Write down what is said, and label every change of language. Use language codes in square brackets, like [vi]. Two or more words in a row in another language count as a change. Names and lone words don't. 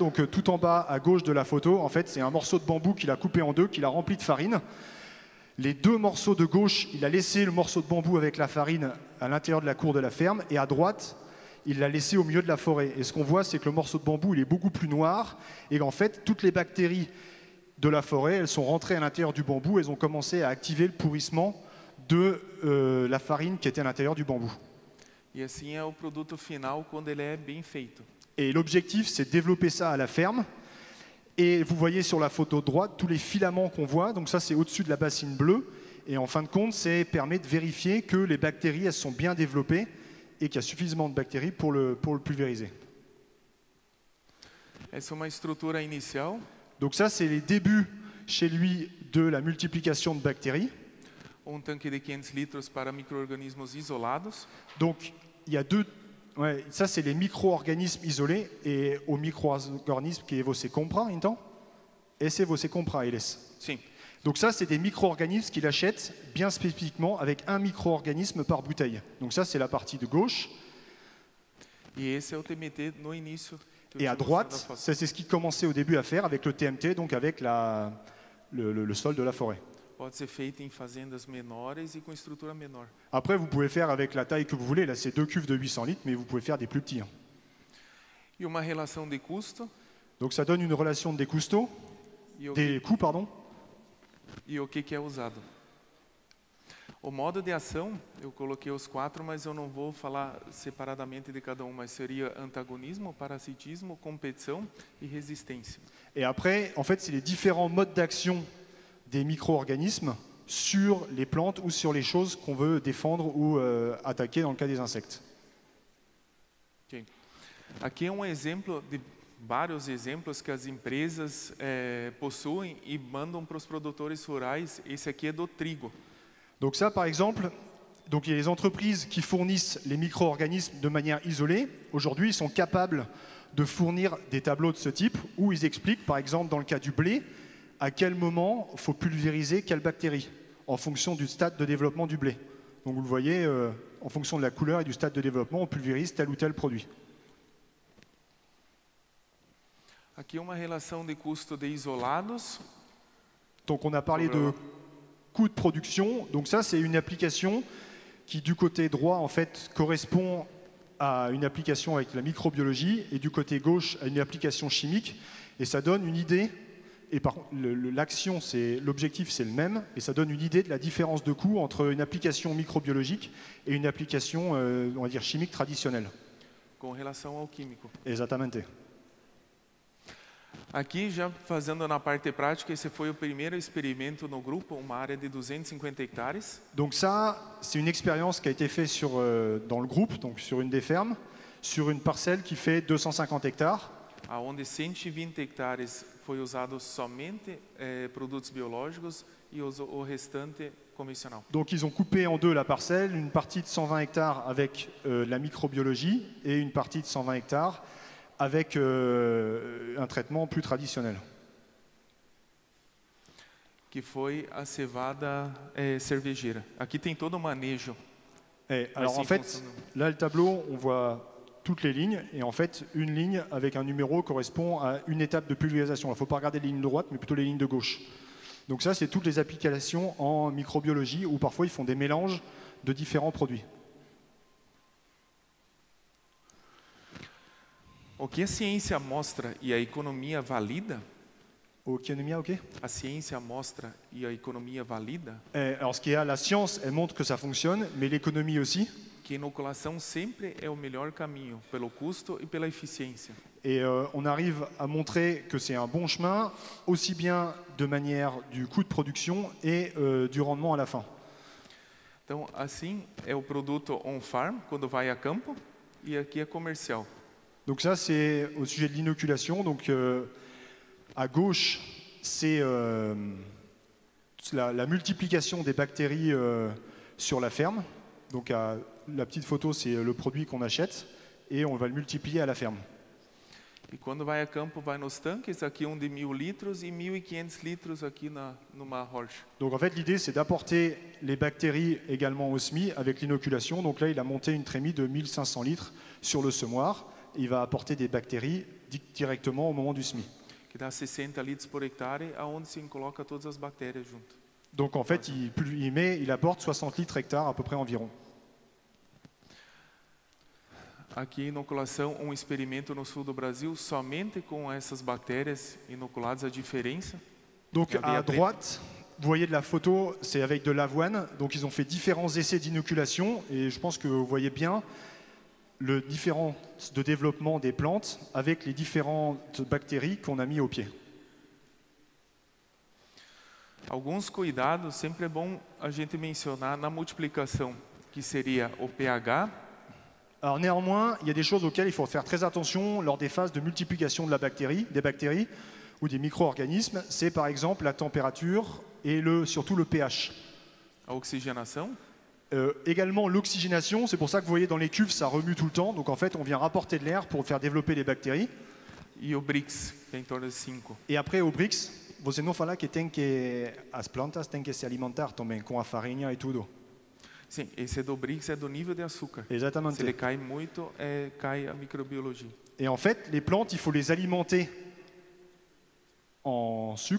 [fr] Donc tout en bas à gauche de la photo, en fait, c'est un morceau de bambou qu'il a coupé en deux, qu'il a rempli de farine. Les 2 morceaux de gauche, il a laissé le morceau de bambou avec la farine à l'intérieur de la cour de la ferme, et à droite, il l'a laissé au milieu de la forêt. Et ce qu'on voit, c'est que le morceau de bambou, il est beaucoup plus noir, et en fait, toutes les bactéries de la forêt, elles sont rentrées à l'intérieur du bambou, elles ont commencé à activer le pourrissement de la farine qui était à l'intérieur du bambou. [pt] E assim é o produto final quando ele é bem feito. [fr] Et l'objectif, c'est de développer ça à la ferme. Et vous voyez sur la photo de droite tous les filaments qu'on voit. Donc ça, c'est au-dessus de la bassine bleue. Et en fin de compte, ça permet de vérifier que les bactéries, elles sont bien développées et qu'il y a suffisamment de bactéries pour le pulvériser. [pt] Essa é uma estrutura inicial. [fr] Donc ça, c'est les débuts chez lui de la multiplication de bactéries. [pt] Tanque de 500 litros para micro-organismos isolados. [fr] Donc il y a deux. Ouais, ça, c'est les micro-organismes isolés, et aux micro-organismes que [pt] você compra, então? Esse você compra eles. Sim. [fr] Donc ça, c'est des micro-organismes qu'il achète bien spécifiquement avec un micro-organisme par bouteille. Donc ça, c'est la partie de gauche. [pt] E esse é o TMT no início. [fr] Et à droite, ça, c'est ce qu'il commençait au début à faire avec le TMT, donc avec le sol de la forêt. [pt] Pode ser feito em fazendas menores e com estrutura menor. [fr] Après, vous pouvez faire avec la taille que vous voulez. Là, c'est 2 cuves de 800 litres, mais vous pouvez faire des plus petits. [pt] E uma relação de custo. [fr] Donc ça donne une relation des coûts, des coûts, pardon. [pt] E o que é usado? O modo de ação, eu coloquei os 4, mas eu não vou falar separadamente de cada um, mas seria antagonismo, parasitismo, competição e resistência. [fr] Et après, en fait, c'est les différents modes d'action des micro-organismes sur les plantes ou sur les choses qu'on veut défendre ou attaquer dans le cas des insectes. Okay. [pt] Aqui é exemplo de vários exemplos que as empresas possuem e mandam para os produtores rurais. Esse aqui é do trigo. [fr] Donc ça, par exemple, donc il y a les entreprises qui fournissent les micro-organismes de manière isolée. Aujourd'hui, ils sont capables de fournir des tableaux de ce type où ils expliquent, par exemple, dans le cas du blé, à quel moment il faut pulvériser quelle bactérie, en fonction du stade de développement du blé. Donc vous le voyez, en fonction de la couleur et du stade de développement, on pulvérise tel ou tel produit. [pt] Aqui uma relação de custo de isolados. [fr] Donc on a parlé de coût de production. Donc ça, c'est une application qui, du côté droit, en fait, correspond à une application avec la microbiologie et du côté gauche à une application chimique. Et ça donne une idée. Et par contre, l'action, l'objectif, c'est le même. Et ça donne une idée de la différence de coût entre une application microbiologique et une application, on va dire, chimique traditionnelle. [pt] Com relação ao químico. Exatamente. Aqui, já fazendo na parte prática, esse foi o primeiro experimento no grupo, uma área de 250 hectares. [fr] Donc ça, c'est une expérience qui a été faite dans le groupe, donc sur une des fermes, sur une parcelle qui fait 250 hectares. [pt] Onde 120 hectares foi usado somente produtos biológicos e o restante convencional. [fr] Donc ils ont coupé en deux la parcelle, une partie de 120 hectares avec la microbiologie et une partie de 120 hectares avec un traitement plus traditionnel. [pt] Que foi a cevada cervejeira. Aqui tem todo o manejo. [fr] Alors en fait, là le tableau, on voit toutes les lignes, et en fait, une ligne avec un numéro correspond à une étape de pulvérisation. Il ne faut pas regarder les lignes de droite, mais plutôt les lignes de gauche. Donc ça, c'est toutes les applications en microbiologie, où parfois ils font des mélanges de différents produits. [pt] O que a ciência mostra e a economia valida? Ok. A ciência mostra e a economia valida? [fr] Alors ce qui est la science, elle montre que ça fonctionne, mais l'économie aussi. [pt] Que inoculação sempre é o melhor caminho, pelo custo e pela eficiência. [fr] Et on arrive à montrer que c'est un bon chemin, aussi bien de manière du coût de production et du rendement à la fin. [pt] Então, assim é o produto on-farm, quando vai a campo, e aqui é comercial. [fr] Donc ça, c'est au sujet de l'inoculation. Donc à gauche, c'est la multiplication des bactéries sur la ferme. Donc la petite photo, c'est le produit qu'on achète et on va le multiplier à la ferme. [pt] E quando vai a campo, vai nos tanques, aqui de 1000 litros e 1500 litros aqui numa rocha. [fr] Donc en fait, l'idée, c'est d'apporter les bactéries également au semis avec l'inoculation. Donc là, il a monté une trémie de 1500 litres sur le semoir. Il va apporter des bactéries directement au moment du semis. [pt] Que dá 60 litros por hectare, aonde se coloca todas as bactérias junto. [fr] Donc en fait, il apporte 60 litres hectare à peu près environ. [pt] Aqui, inoculação, experimento no sul do Brasil, somente com essas bactérias inoculadas, a diferença. [fr] Donc à droite, vous voyez de la photo, c'est avec de l'avoine. Donc ils ont fait différents essais d'inoculation et je pense que vous voyez bien le différence de développement des plantes avec les différentes bactéries qu'on a mis au pied. [pt] Alguns cuidados, sempre é bom a gente mencionar na multiplicação, que seria o pH. [fr] Alors néanmoins, il y a des choses auxquelles il faut faire très attention lors des phases de multiplication de des bactéries ou des micro-organismes. C'est par exemple la température et surtout le pH. [pt] A oxigenação. [fr] Également l'oxygénation, c'est pour ça que vous voyez dans les cuves, ça remue tout le temps. Donc en fait, on vient rapporter de l'air pour faire développer les bactéries. [pt] E o Brix, que é em torno de 5. [fr] Et après au Brix, [pt] você não fala que tem que as plantas têm que se alimentar também com a farinha e tudo. Sim, esse do Brix é do nível de açúcar. Exatamente. Se ele cai muito, cai a microbiologia. [fr] Et en fait, les plantes, il faut les alimenter en sucre.